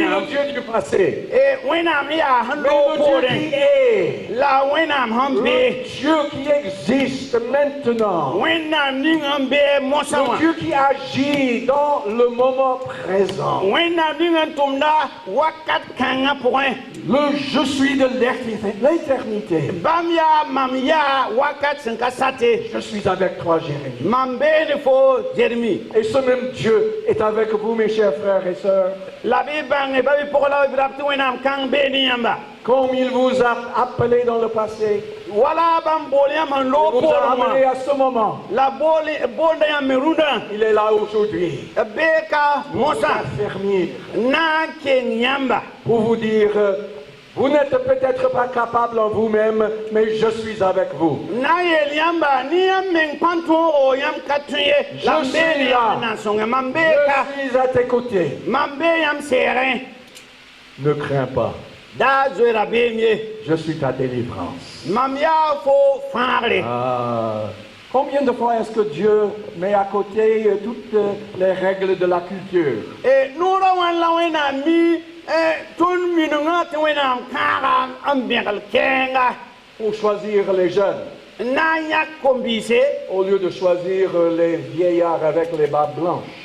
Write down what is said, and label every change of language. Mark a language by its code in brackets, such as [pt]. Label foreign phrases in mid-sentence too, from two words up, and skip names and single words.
[mos] wẽnnaam [fr] le Dieu du passé. [mos] wẽnnaam yaa sẽn [fr] Mais [mos] loog [fr] le Dieu [mos] poorẽ [fr] qui est. [mos] la wẽnnaam sẽn be [fr] Le Dieu qui existe maintenant. [mos] wẽnnaam ning n bee mosã [fr] Le [mos] wã [fr] Dieu qui agit dans le moment présent. [mos] wẽnnaam ning n tʋmda wakat kãngã pʋgẽ [fr] Le je suis de l'éternité. [mos] bãmb yaa mam yaa wakat sẽn ka sate [fr] Je suis avec toi, Jérémie. [mos] mam beene fo Jérémie [fr] Et ce même Dieu est avec vous, mes chers frères et sœurs. [mos] la bɩ bãnge ba bɩ pʋgla b rab tɩ wẽnnaam kãng beene yãmba [fr] Comme il vous a appelé dans le passé, [mos] wala bãmb bool yãmb sẽn loog [fr] il vous a [mos] poorẽ [fr] amené [mos] wã [fr] à ce moment. [mos] la boolda yãmb me rũndã [fr] Il est là aujourd'hui [mos] b beeka [fr] pour vous [mos] mosã [fr] affermir, [mos] na n keng yãmba [fr] pour vous dire, vous n'êtes peut-être pas capable en vous-même, mais je suis avec vous. [mos] na n yeel yãmba ne yãmb meng pãn tõogo yãmb ka tõe ye la m beene yãmb na n sõnge mam beeka [fr] Je suis à tes côtés. [mos] mam bee yãmb seegẽ [fr] Ne crains pas. Je suis ta délivrance. Combien de fois est-ce que Dieu met à côté toutes les règles de la culture? Pour choisir les jeunes, au lieu de choisir les vieillards avec les barbes blanches.